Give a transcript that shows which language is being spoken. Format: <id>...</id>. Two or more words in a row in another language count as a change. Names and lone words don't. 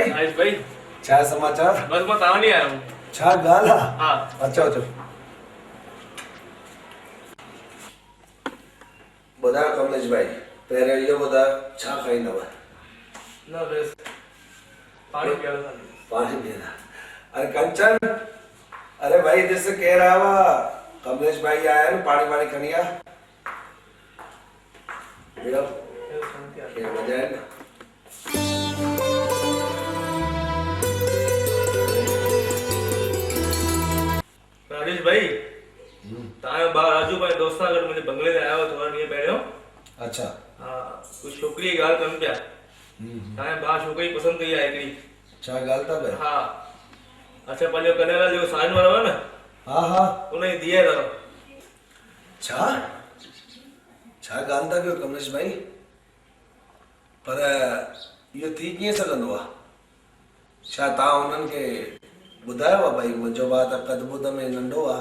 <sd>आयुष भाई छा समाचार</sd> <hi>बस मैं ताव नहीं आया हूँ</hi> <sd>छा ॻाल्हि आहे हाँ अचो अचो ॿुधायो कमलेश भाई पहिरियों इहो ॿुधायो छा खाईंदव ना बस पानी पिया था</sd> <hi>पानी पीना अरे कंचन अरे भाई जैसे कह रहा हुआ कमलेश भाई आया है ना</hi> <sd>पानी वानी खणी आ</sd> <hi>पीड़ो क्या वजह है ना</hi> <sd>राजेश भाई तायो बा राजू भाई दोस्त सां गॾु मुंहिंजे बंगले ते आयो थोरा ॾींहं पहिरियों अच्छा हा कुझु छोकिरीअ जी ॻाल्हि कनि पिया तव्हांजे भाउ छोकिरी पसंदि कई आहे हिकिड़ी छा ॻाल्हि था कयो हा अच्छा पंहिंजो कन्हैयालाल जेको साइन वारो आहे न हाँ हाँ उनजी धीअ अथव छा छा ॻाल्हि था कयो कमलेश भाई पर इहो थी कीअं सघंदो आहे छा तव्हां उन्हनि खे ॿुधायो आहे भाई मुंहिंजो भाउ त कद बुध में नंढो आहे</sd>